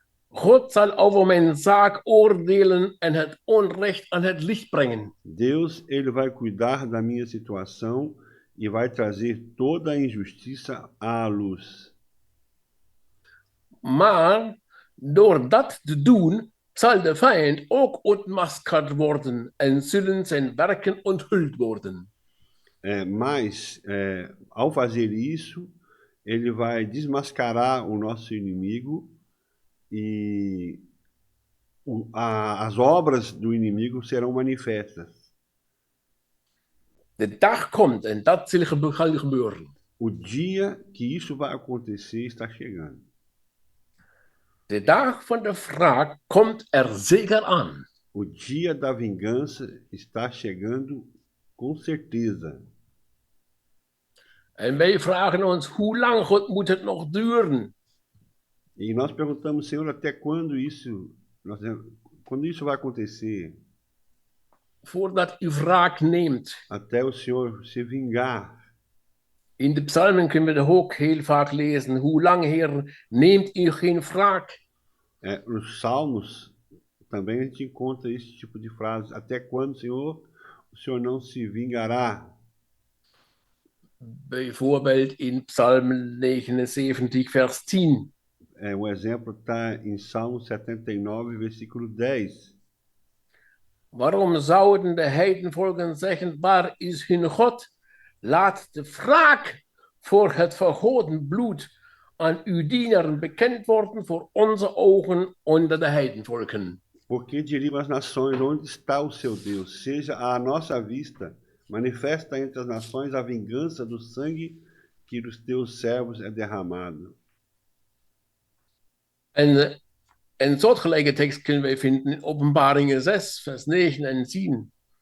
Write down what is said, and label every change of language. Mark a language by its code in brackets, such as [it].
[nl] God zal over mijn zaak oordelen en het onrecht aan het licht brengen. [pt] Deus, ele vai cuidar da minha situação e vai trazer toda a injustiça à luz. [nl] Maar door dat te doen, zal de vijand ook ontmaskerd worden en zullen zijn werken onthuld worden. [pt] Mas, ao fazer isso, ele vai desmascarar o nosso inimigo e as obras do inimigo serão manifestas. [nl] De dag komt en dat zal gebeuren. [pt] O dia que isso vai acontecer está chegando. [nl] De dag van de wraak komt zeker aan. [pt] O dia da vingança está chegando com certeza. [nl] En wij vragen ons, hoe lang God moet het nog duren? [pt] E nós perguntamos, Senhor, até quando isso vai acontecer? [nl] Voordat u wraak neemt. [pt] Até o Senhor se vingar. [nl] In de psalmen kunnen we ook heel vaak lezen, hoe lang, Heer, neemt u geen wraak? [pt] Nos salmos também a gente encontra esse tipo de frase. Até quando, Senhor, o Senhor não se vingará? [nl] Bijvoorbeeld in Psalm 79, vers 10. [pt] Exemplo está em Salmo 79, versículo 10. [nl] Waarom zouden de heidenvolken zeggen, waar is hun God? Laat de wraak voor het vergoten bloed aan uw dienaren bekend worden voor onze ogen onder de heidenvolken. [pt] Porque diriam as nações, onde está o seu Deus? Seja à nossa vista, manifesta entre as nações a vingança do sangue que dos teus servos é derramado. [nl] En een soortgelijke tekst kunnen wij vinden in Openbaringen 6, vers 9 en 10.